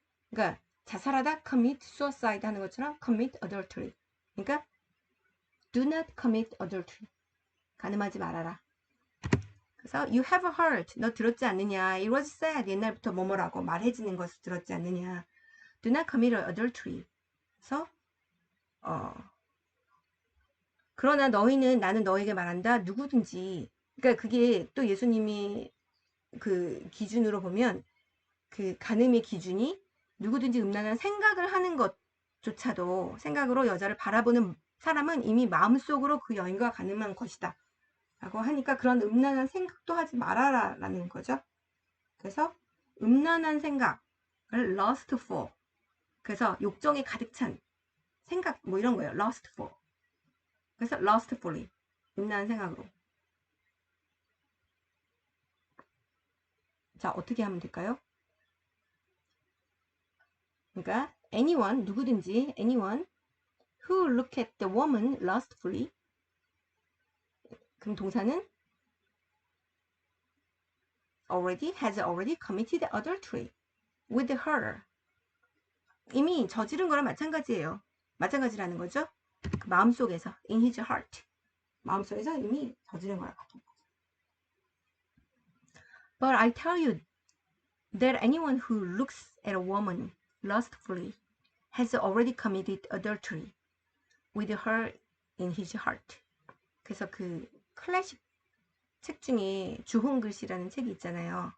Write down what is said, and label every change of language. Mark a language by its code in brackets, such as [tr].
[ko] 그러니까 자살하다 commit suicide 하는 것처럼 [en] commit adultery. 그러니까 do not commit adultery. [ko] 간음하지 말아라. [en] 그래서 you have heard. [ko] 너 들었지 않느냐. [en] It was said. [ko] 옛날부터 뭐뭐라고 말해지는 것을 들었지 않느냐. [en] Do not commit adultery. [ko] 그래서 그러나 너희는 나는 너에게 말한다. 누구든지. 그러니까 그게 또 예수님이 그 기준으로 보면 그 간음의 기준이 누구든지 음란한 생각을 하는 것조차도 생각으로 여자를 바라보는 사람은 이미 마음속으로 그 여인과 간음한 것이다. 라고 하니까 그런 음란한 생각도 하지 말아라 라는 거죠. 그래서 음란한 생각을 lust for. 그래서 욕정에 가득 찬 생각 뭐 이런 거예요. [en] lust for. [ko] 그래서 lustfully. 음란한 생각으로. 자, 어떻게 하면 될까요? 그러니까 [en] anyone, [ko] 누구든지, [en] anyone who look at the woman lustfully. [ko] 그럼 동사는 [en] has already committed adultery with her. [ko] 이미 저지른 거랑 마찬가지예요. 마찬가지라는 거죠. 그 마음속에서, [en] in his heart. [ko] 마음속에서 이미 저지른 거랑 같은 거죠. [en] But I tell you that anyone who looks at a woman lustfully has already committed adultery with her in his heart. [ko] 그래서 그 클래식 책 중에 주홍글씨라는 책이 있잖아요.